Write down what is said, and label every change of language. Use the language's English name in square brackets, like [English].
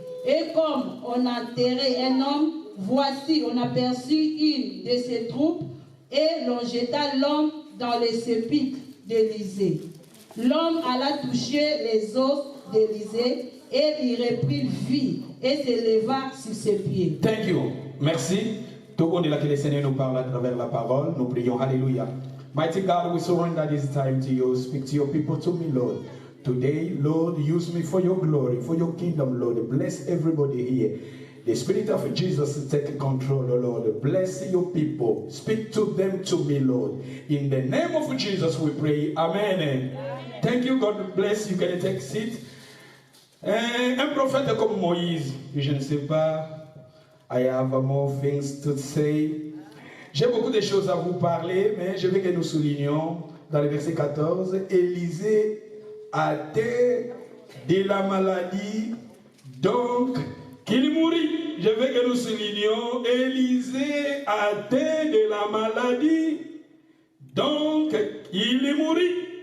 [French] Et comme on enterrait un homme, voici, on aperçut une de ces troupes et l'on jeta l'homme dans les sépulcres d'Élisée. L'homme alla toucher les os d'Élisée et il reprit vie et se leva sur ses pieds. [English] Thank you. [French] Merci. Tout le monde est là que le Seigneur nous parle à travers la parole. Nous prions. Alléluia. [English] Mighty God, we surrender this time to you. Speak to your people, to me, Lord. Today, Lord, use me for your glory, for your kingdom, Lord. Bless everybody here. The Spirit of Jesus take control, oh Lord. Bless your people. Speak to them, to me, Lord. In the name of Jesus, we pray. Amen. Amen. Thank you. God bless you. Can you take a seat? [French] Un prophète comme Moïse, je ne sais pas. [English] I have more things to say. [French] J'ai beaucoup de choses à vous parler, mais je veux que nous soulignions dans le verset 14, Élisée atteint de la maladie, donc qu'il mourit. Je veux que nous soulignions, Élisée atteint de la maladie, donc il mourit.